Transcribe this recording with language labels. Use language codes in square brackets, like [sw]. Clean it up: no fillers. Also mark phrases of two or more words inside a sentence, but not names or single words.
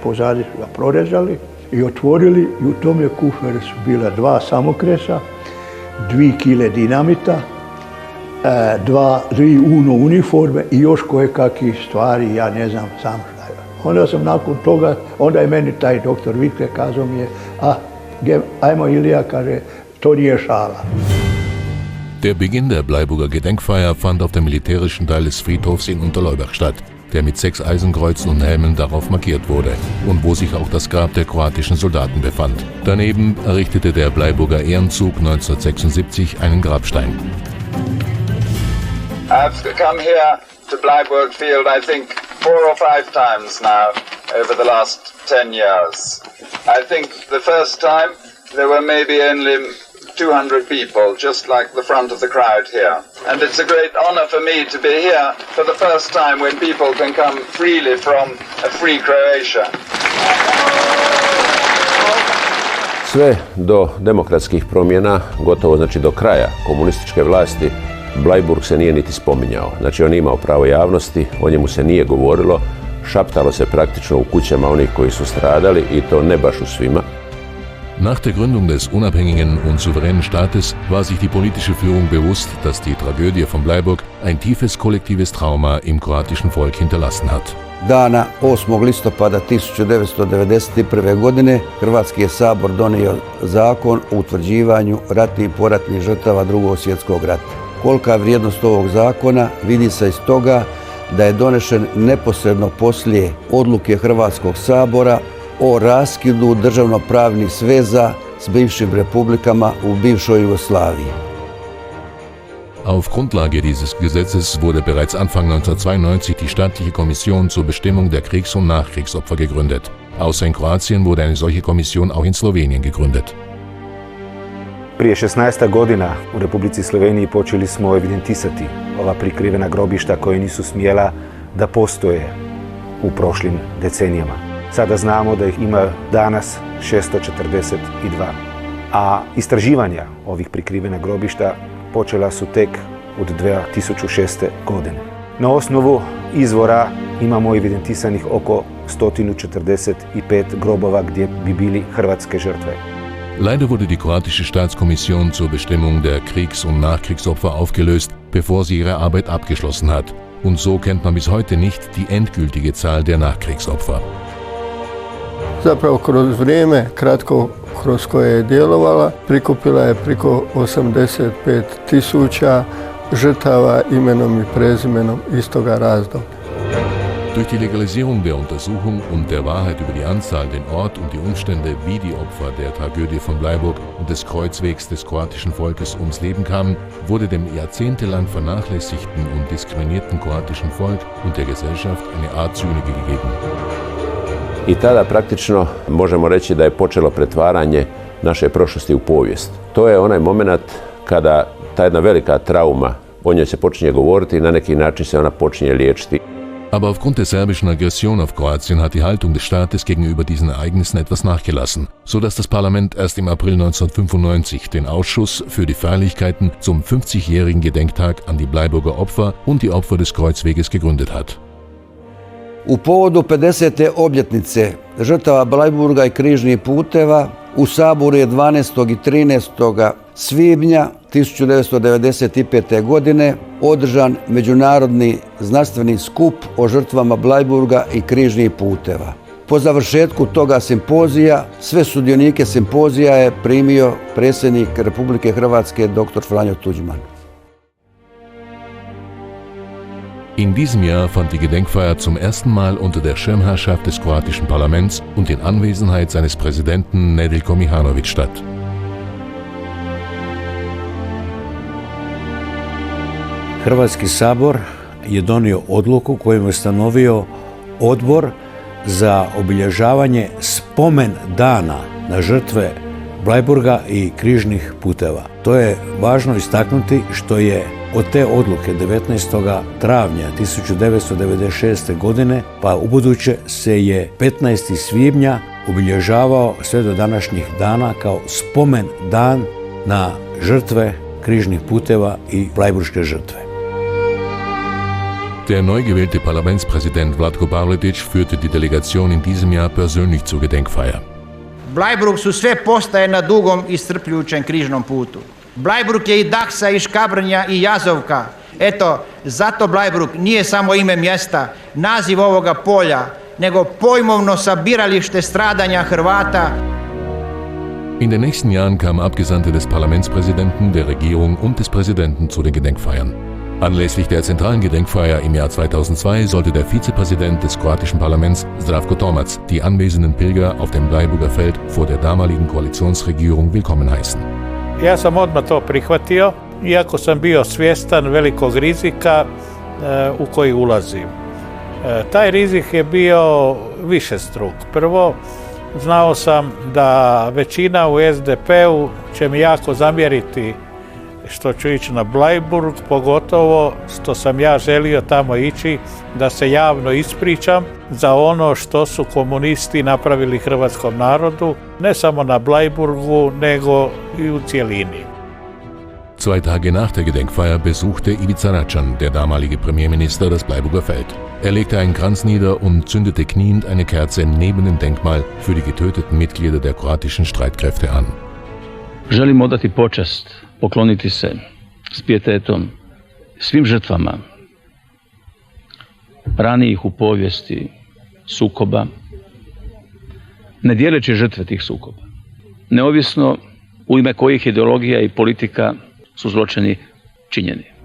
[hr] Pozadi su ga prorezali i otvorili i u tome kuferu su bila 2 samokresa, 2 kile dinamita, 2 UNO uniforme i još koje kakve stvari, ja ne znam sam šta je. Onda sam nakon toga, onda je meni taj doktor Winkler kazao mi je, ajmo Ilija, kaže, to nije šala. [de] Der Beginn der Bleiburger Gedenkfeier fand auf dem militärischen Teil des Friedhofs in Unterleuberg statt, der mit 6 Eisenkreuzen und Helmen darauf markiert wurde und wo sich auch das Grab der kroatischen Soldaten befand. Daneben errichtete der Bleiburger Ehrenzug 1976 einen Grabstein. [en] I've come here to Bleiburg Field, I think, 4 or 5 times now over the last 10 years. I think the first time there were maybe only 200 people, just like the front of the crowd here. And it's a great honor for me to be here for the first time when people can come freely from a free Croatia. [hr] Sve do demokratskih promjena, gotovo znači do kraja komunističke vlasti, Bleiburg se nije niti spominjao. Znači on je imao pravo javnosti, o njemu se nije govorilo, šaptalo se praktično u kućama onih koji su stradali i to ne baš u svima. [de] Nach der Gründung des unabhängigen und souveränen Staates war sich die politische Führung bewusst, dass die Tragödie von Bleiburg ein tiefes kollektives Trauma im kroatischen Volk hinterlassen hat. [hr] Dana 8. listopada 1991. godine Hrvatski je sabor donio zakon o utvrđivanju ratnih i poratnih žrtava Drugog svjetskog rata. Kolika je vrijednost ovog zakona vidi se iz toga da je donešen neposredno poslije odluke Hrvatskog sabora o raskidu državnopravnih sveza s bivšim republikama u bivšoj Jugoslaviji. [de] Auf Grundlage dieses Gesetzes wurde bereits Anfang 1992 die staatliche Kommission zur Bestimmung der Kriegs- und Nachkriegsopfer gegründet. Außer in Kroatien wurde eine solche Kommission auch in Slowenien gegründet. [hr] Prije 16 godina u Republici Sloveniji počeli smo evidentisati ova prikrivena grobišta koje nisu smjela da postoje u prošlim decenijama. Sada znamo da ih ima danas 642. A istraživanja ovih prikrivena grobišta počela su tek od 2006. godine. Na osnovu izvora imamo evidentisanih oko 145 grobova gdje bi bili hrvatske žrtve. [de] Leider wurde die kroatische Staatskommission zur Bestimmung der Kriegs- und Nachkriegsopfer aufgelöst, bevor sie ihre Arbeit abgeschlossen hat. Und so kennt man bis heute nicht die endgültige Zahl der Nachkriegsopfer. [hr] Zapravo kroz vrijeme, kratko kroz koje je djelovala, prikupila je preko 85.000 žrtava imenom i prezimenom istoga razdoblja. [de] Durch die Legalisierung der Untersuchung und der Wahrheit über die Anzahl, den Ort und die Umstände, wie die Opfer der Tragödie von Bleiburg und des Kreuzwegs des kroatischen Volkes ums Leben kamen, wurde dem jahrzehntelang vernachlässigten und diskriminierten kroatischen Volk und der Gesellschaft eine Art Sühne gegeben. [hr] I tada praktično možemo reći da je počelo pretvaranje naše prošlosti u povijest. To je onaj moment kada ta jedna velika trauma, o njoj se počinje govoriti i na neki način se ona počinje liječiti. [de] Aber aufgrund der serbischen Aggression auf Kroatien hat die Haltung des Staates gegenüber diesen Ereignissen etwas nachgelassen, so dass das Parlament erst im April 1995 den Ausschuss für die Feierlichkeiten zum 50-jährigen Gedenktag an die Bleiburger Opfer und die Opfer des Kreuzweges gegründet hat. [hr] U povodu 50. obljetnice žrtava Bleiburga i križnih puteva u Saboru je 12. i 13. svibnja 1995. godine održan međunarodni znanstveni skup o žrtvama Bleiburga i križnih puteva. Po završetku toga simpozija, sve sudionike simpozija je primio predsjednik Republike Hrvatske dr. Franjo Tuđman. [de] In diesem Jahr fand die Gedenkfeier zum ersten Mal unter der Schirmherrschaft des kroatischen Parlaments und in Anwesenheit seines Präsidenten Nedeljko Mihanović statt. [hr] Hrvatski sabor je donio odluku kojom je ustanovio odbor za obilježavanje spomen dana na žrtve Bleiburga i križnih puteva. To je važno istaknuti što je od te odluke 19. travnja 1996. godine pa ubuduće se je 15. svibnja obilježavao sve do današnjih dana kao spomen dan na žrtve križnih puteva i Bleiburške žrtve. [de] Der neu gewählte Parlamentspräsident Vlatko Pavletić führte die Delegation in diesem Jahr persönlich zur Gedenkfeier. [hr] Bleiburg su sve postaje na dugom i strpljujućem križnom putu. Bleiburg je i Daksa i Škabrnja i Jazovka. Eto, zato Bleiburg nije samo ime mjesta, naziv ovoga polja, nego pojmovno sabiralište stradanja Hrvata. [de] In den nächsten Jahren kamen Abgesandte des Parlamentspräsidenten, der Regierung und des Präsidenten zu den Gedenkfeiern. Anlässlich der zentralen Gedenkfeier im Jahr 2002 sollte der Vizepräsident des kroatischen Parlaments, Zdravko Tomac, die anwesenden Pilger auf dem Bleiburger Feld vor der damaligen Koalitionsregierung willkommen heißen. [hr] Ja sam odmah to prihvatio, iako sam bio svjestan velikog rizika u koji ulazim. Taj rizik je bio višestruk. Prvo, znao sam da većina u SDP-u će mi jako zamjeriti što ću ići na Bleiburg, pogotovo što sam ja želio tamo ići da se javno ispričam za ono što su komunisti napravili hrvatskom narodu, ne samo na Bleiburgu, nego i u cijelini. [de] 2 Tage nach der Gedenkfeier besuchte Ivica Račan, der damalige Premierminister, das Bleiburger Feld. Er legte einen Kranz nieder und zündete kniend eine Kerze neben dem Denkmal für die getöteten Mitglieder der kroatischen Streitkräfte an. [hr] Želim odati počast, pokloniti se s pijetetom svim žrtvama ranijih u povijesti sukoba, ne dijeleći žrtve tih sukoba, neovisno u ime kojih ideologija i politika su zločini činjeni.